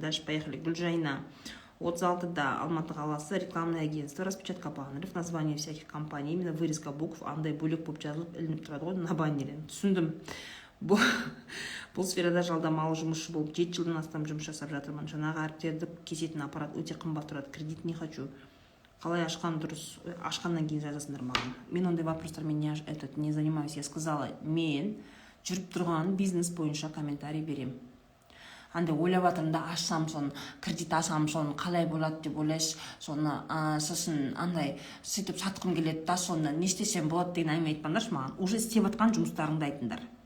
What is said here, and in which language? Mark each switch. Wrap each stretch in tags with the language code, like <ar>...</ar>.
<ru>Дальше поехали. Гүлжайна.</ru> <kk>36-да Алматы қаласы,</kk> <ru>рекламное агентство, распечатка баннеров, название всяких компаний, именно вырезка букв,</ru> <kk>андай бөлек болып жазылып ілініп тұрады ғой</kk> <ru>на баннере.</ru> <kk>Түсіндім. Бұл сферада жалдамалы жұмысшы болып 7 жылдан астам жұмыс жасап жатырмын. Жаңағы әріптерді кесетін аппарат өте қымбат тұрады.</kk> <ru>Кредит не хочу.</ru> <kk>Қалай ашқан дұрыс? Ашқаннан кейін жазасыңдар маған. Мен ондай вопростармен</kk> <ru>не занимаюсь. Я сказала,</ru> <kk>мен жүріп тұрған бизнес бойынша комментарий берем. Андай ойлап жатырмын да, ашсам соны, кредит ашсам соны қалай болады деп ойлайсыз, соны сосын андай сөйтіп сатқым келеді да, соны не істесем болады деген әңгіме айтпаңдаршы маған. Уже істеп жатқан жұмыстарыңды айтыңдар.</kk>